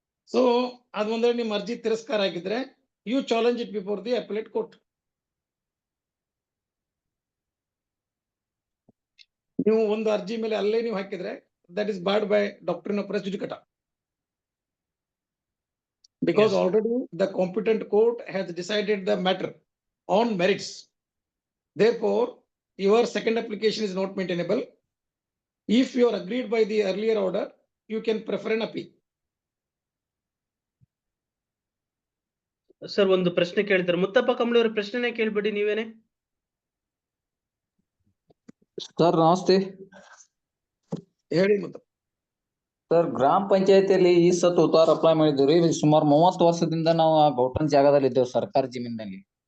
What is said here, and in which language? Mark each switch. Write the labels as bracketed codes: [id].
[kn] So ಅದ್ ಒಂದ್ರೆ ನಿಮ್ಮ ಅರ್ಜಿ ತಿರಸ್ಕಾರ ಆಗಿದ್ರೆ [en] You challenge it before the appellate court. [kn] ನೀವು ಒಂದು ಅರ್ಜಿ ಮೇಲೆ ಅಲ್ಲೇ ನೀವು ಹಾಕಿದ್ರೆ [en] That is barred by doctrine of res judicata. Because Yes. already the competent court has decided the matter on merits. Therefore, your second application is not maintainable. If you are agreed by the earlier order, you can prefer an appeal. [kn] Sir ಒಂದು ಪ್ರಶ್ನೆ ಕೇಳ್ತಾರೆ. ಮುತ್ತಪ್ಪ ಕಂಬಳಿ ಅವರ ಪ್ರಶ್ನೆನೇ ಕೇಳ್ಬೇಡಿ ನೀವೇನೆ. Sir ನಮಸ್ತೆ. ಹೇಳಿ ಮತ್ತೆ. Sir ಗ್ರಾಮ ಪಂಚಾಯತಿಯಲ್ಲಿ ಈ ಸತ್ ಉತ್ತಾರ ಅಪ್ಲೈ ಮಾಡಿದ್ವಿ. ಸುಮಾರು 30 ವರ್ಷದಿಂದ ನಾವು ಆ ಗೌಟನ್ ಜಾಗದಲ್ಲಿ ಇದ್ದೇವೆ, ಸರ್ಕಾರಿ ಜಮೀನಿನಲ್ಲಿ.